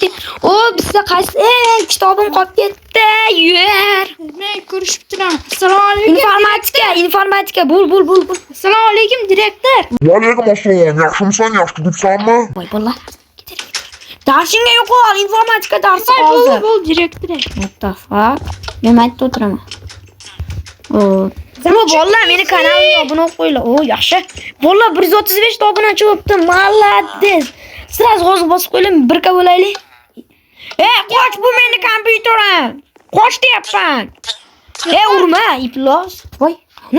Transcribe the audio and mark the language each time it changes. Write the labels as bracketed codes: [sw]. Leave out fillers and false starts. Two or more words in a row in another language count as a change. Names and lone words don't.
[uz] O, bizda qaysi kitobim qolib ketdi. Yur. Men ko'rishib turaman. Assalomu alaykum. Informatika. Bo'l. Assalomu alaykum direktor. Vaalaykum assalom. Yaxshimisan? Yaxshi turibsanmi? Voy bolalar. Darsingga yo'qol, informatika darsi hozir. Bo'l direktor. [en] What the fuck? [uz] Men aytib o'tiraman. Bu bolalar meni kanalimga obuna qo'yinglar. O, yaxshi. Bolalar 135 ta obunachi bo'libdi. [ru] Молодец. [uz] Sraz g'oz bosib qo'ying, birga bo'laylik. Qoch, bu meni kompyuterim. Qoch deyapman. Urma, iplos. Voy, nu.